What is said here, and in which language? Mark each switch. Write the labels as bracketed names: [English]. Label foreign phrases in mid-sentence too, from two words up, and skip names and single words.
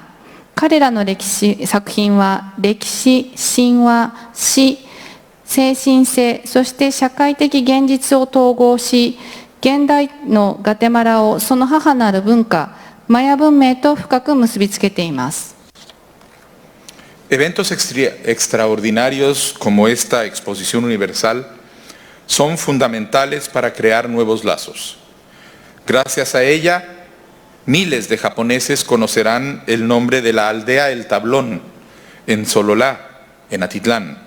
[Japanese] 彼らの作品は歴史、神話、詩、精神性、そして社会的現実を統合し、現代のガテマラをその母なる文化、マヤ文明と深く結びつけています。 [Spanish] Eventos extraordinarios como esta exposición universal son fundamentales para crear nuevos lazos. Gracias a ella, miles de japoneses conocerán el nombre de la aldea El Tablón, en Sololá, en Atitlán.